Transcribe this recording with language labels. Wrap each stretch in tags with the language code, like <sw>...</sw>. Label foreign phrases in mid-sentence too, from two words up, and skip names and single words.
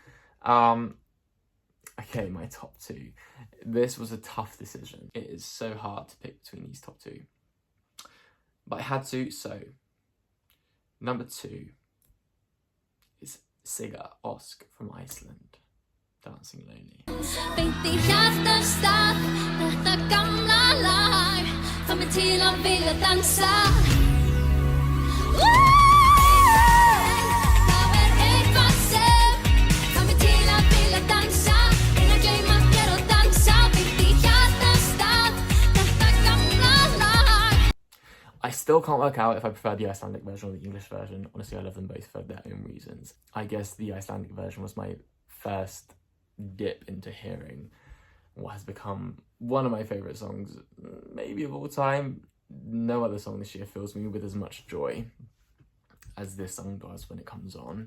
<en>Okay, my top two. This was a tough decision. It is so hard to pick between these top two. But I had to, so number 2 is Sigga Ósk from Iceland, Dancing Lonely.</en> <is>Beint í hjartastað, þetta gamla lag fær mig til að vilja dansa. Það eitthvað sem fær mig til að vilja dansa. Reyna að gleyma þér og dansa. Beint í hjartastað, þetta gamla lag.</is> <en>I still can't work out if I prefer the Icelandic version or the English version. Honestly, I love them both for their own reasons. I guess the Icelandic version was my first dip into hearing what has become one of my favourite songs, maybe of all time. No other song this year fills me with as much joy as this song does when it comes on.</en>